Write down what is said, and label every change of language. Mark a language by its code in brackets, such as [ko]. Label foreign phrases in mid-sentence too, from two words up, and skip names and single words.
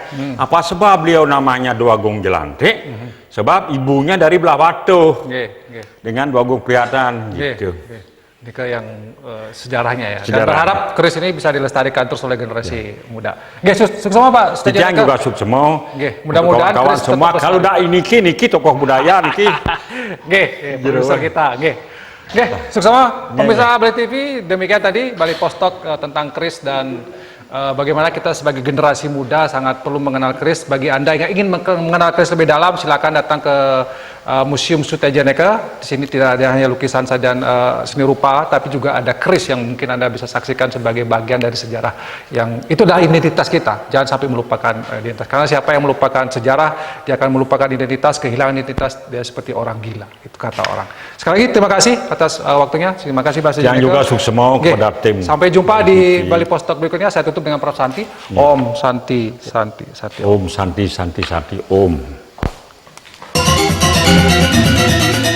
[id] Apa sebab beliau namanya Dwagung Jelantik? Sebab ibunya dari belah Batu. Dengan Dwagung Priatan gitu. Ini ke yang sejarahnya ya. Dan berharap keris ini bisa dilestarikan terus oleh generasi muda. Sukses semua Pak. Yang juga sukses semua. Mudah-mudahan kawan semua. Kalau dak niki tokoh budaya niki. Produser kita. Sukses semua pemirsa Bali TV. Demikian tadi Bali Postok tentang keris dan bagaimana kita sebagai generasi muda sangat perlu mengenal keris. Bagi Anda yang ingin mengenal keris lebih dalam, silakan datang ke Museum Sutejaneka. Di sini tidak ada hanya lukisan saja seni rupa, tapi juga ada keris yang mungkin Anda bisa saksikan sebagai bagian dari sejarah yang itu adalah identitas kita. Jangan sampai melupakan identitas. Karena siapa yang melupakan sejarah, dia akan melupakan identitas, kehilangan identitas, dia seperti orang gila. Itu kata orang. Sekali lagi terima kasih atas waktunya. Terima kasih Pak Sutejaneka. Yang juga sukses semua kepada tim. Sampai jumpa di Bali Postok berikutnya. Saya tutup dengan Prof. [sa] Santi. Om Santi. Om Santi. Om.